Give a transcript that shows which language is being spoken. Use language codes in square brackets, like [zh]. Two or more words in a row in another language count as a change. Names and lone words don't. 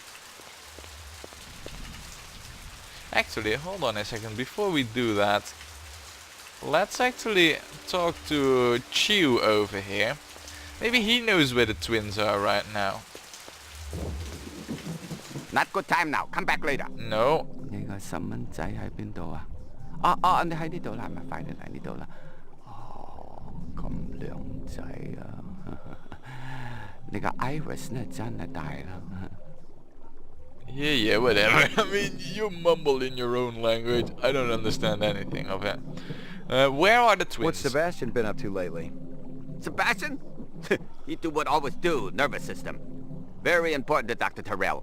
[en] Actually, hold on a second, before we do that, let's actually talk to Chew over here. Maybe he knows where the twins are right now. Not good time now. Come back later. No. [yue] 你個細蚊仔喺邊度啊？你喺呢度啦，係咪？快啲嚟呢度啦！哦，咁靚仔啊！你個 Iris 咧真係大啦。 [en] Yeah, whatever. I mean, you mumble in your own language. I don't understand anything of it. Where are the twins? What's Sebastian been up to lately? Sebastian? He do what always do. Nervous system. Very important to Dr. Terrell.